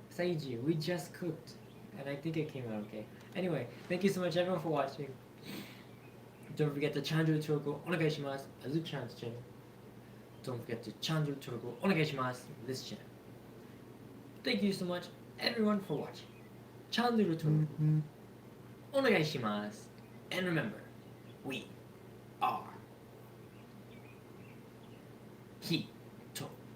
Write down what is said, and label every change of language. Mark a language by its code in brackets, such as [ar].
[en] Saiji, we just cooked. And I think it came out okay. Anyway, thank you so much everyone for watching. Don't forget to channel [ja] 登録お願いします. [en] Azu-chan's channel. Don't forget to channel登録お願いします. This channel. Thank you so much everyone for watching. [ja] Channel登録お願いします. [en] And remember, we are Hito.